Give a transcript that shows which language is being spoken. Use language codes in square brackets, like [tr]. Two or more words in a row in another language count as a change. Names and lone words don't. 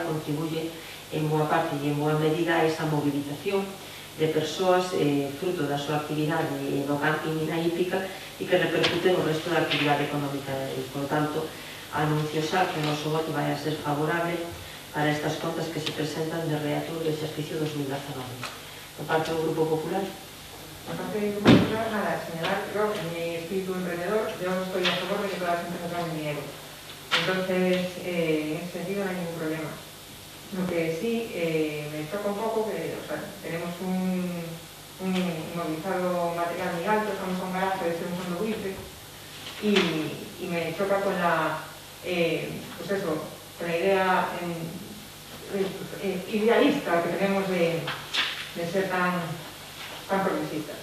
[gl] contribuye en boa parte e en boa medida a esa movilización de persoas fruto da súa actividade no camping e na hípica e que repercute no resto da actividade económica de Allariz. Por tanto, anuncio xa que o noso voto vai a ser favorable para estas contas que se presentan de Reature do exercicio 2019. Por parte do Grupo Popular. [es] Por parte del Grupo Popular, nada, señalar que yo, en mi espíritu emprendedor, yo estoy a favor de que todas las empresas ganen dinero. Entonces, en ese sentido no hay ningún problema. Lo que sí me choca un poco que tenemos un movilizado material muy alto, estamos a un garaje de ser un fondo buitre y me choca con la con la idea idealista que tenemos de ser tan progresistas.